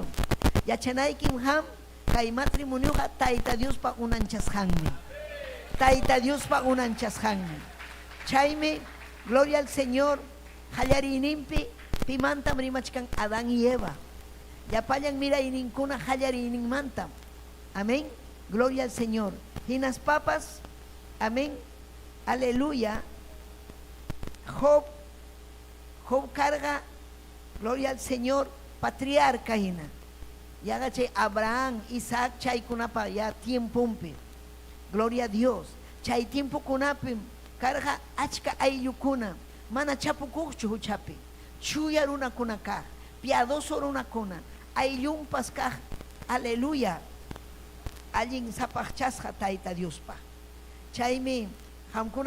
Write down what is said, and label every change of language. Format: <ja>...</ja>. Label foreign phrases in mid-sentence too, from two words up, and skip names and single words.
<qu>yachanaykim ham kay matrimonioqa tayta Diospa unanchasqanmi tayta Diospa unanchasqanmi chaymi</qu> <es>gloria al Señor</es> <qu>hallariyninpi pimantam rimachkan Adán y Eva yapallan mirayninkuna hallariyninmantam amén</qu> <es>gloria al Señor</es> <qu>hinas papas amén aleluya Job carga</qu> <es>gloria al Señor</es> <qu>patriarca hina yaga chay Abraham Isaac chaykunapa ya tiempumpi</qu> <es>gloria a Dios</es> <qu>chay tiempo kunapim carga achka ayllukuna mana chapukuqchu huchapi chuya runakuna kaq piadoso runakuna ayllunpas kaq aleluya allin sapaqchasqa tayta Diospa chaymi hamkuna</qu>